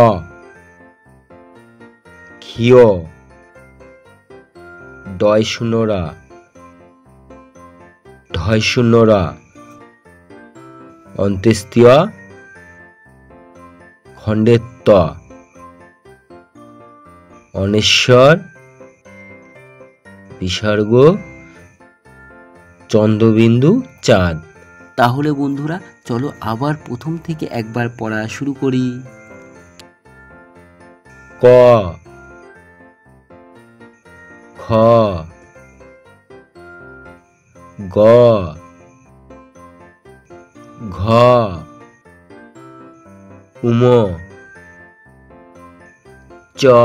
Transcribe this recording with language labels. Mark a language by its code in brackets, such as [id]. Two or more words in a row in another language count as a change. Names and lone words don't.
[bn] ক্ষিয়, ডয় শূন্যরা, ঢয় শূন্যরা, অন্ত্যেস্তীয় খণ্ডের ত, অনেশ্বর বিসর্গ চন্দ্রবিন্দু চাঁদ। তাহলে বন্ধুরা চলো আবার প্রথম থেকে একবার পড়া শুরু করি। ক, খ, গ, ঘ, উম, চ,